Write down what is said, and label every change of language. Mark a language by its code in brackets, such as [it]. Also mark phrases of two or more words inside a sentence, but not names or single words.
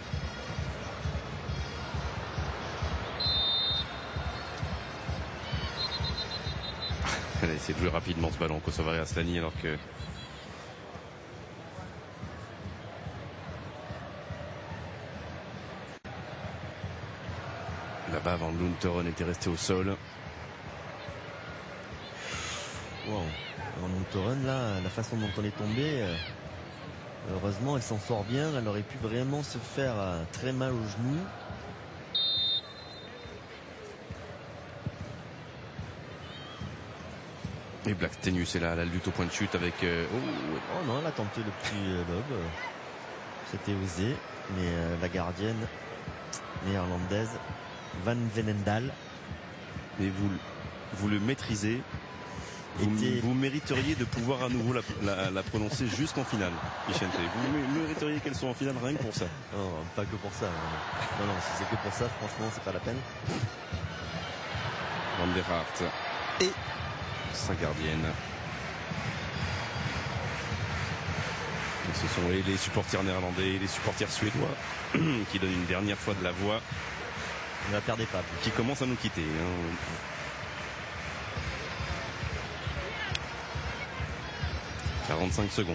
[fr] Elle a essayé de jouer rapidement ce ballon, Kosovare Asllani, alors que là-bas, Van Lunteren était resté au sol. Wow. Van Lunteren, là, la façon dont on est tombé, heureusement, elle s'en sort bien. Elle aurait pu vraiment se faire très mal au genou. Et Blackstenius est là, la lutte au point de chute avec... Oh non, elle a tenté le petit lob. C'était osé, mais la gardienne néerlandaise, Van Veenendaal. Et vous le maîtrisez. Vous mériteriez de pouvoir à nouveau la prononcer jusqu'en finale, Vicente. Vous mériteriez qu'elle soit en finale rien que pour ça. Non, pas que pour ça. Non, si c'est que pour ça, franchement, c'est pas la peine. Van der Hart et sa gardienne. Et ce sont les supporters néerlandais et les supporters suédois qui donnent une dernière fois de la voix. Ne la perdez pas. Qui commencent à nous quitter. 45 secondes.